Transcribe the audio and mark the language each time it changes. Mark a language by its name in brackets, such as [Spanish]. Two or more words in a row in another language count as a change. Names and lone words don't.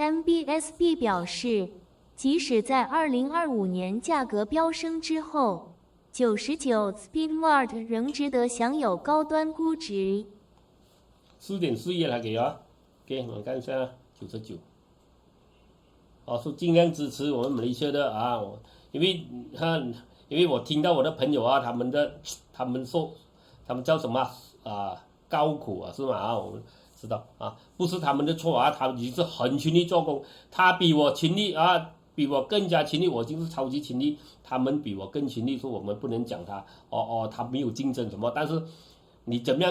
[Chinese] MBSB 表示，即使在2025年價格飆升之後，99 Speedmart 仍值得享有高端估值。 4.4億還給啊 ，OK， 我們看一下99。說盡量支持我們馬來西亞的啊，因為我聽到我的朋友啊，他們叫什麼啊，高苦啊，是嗎？啊，我們知道啊，不是他們的錯啊，他們已經是很勤力做工，他比我勤力啊，比我更加勤力，我就是超級勤力，他們比我更勤力，說我們不能講他，他沒有競爭什麼，但是你怎麼樣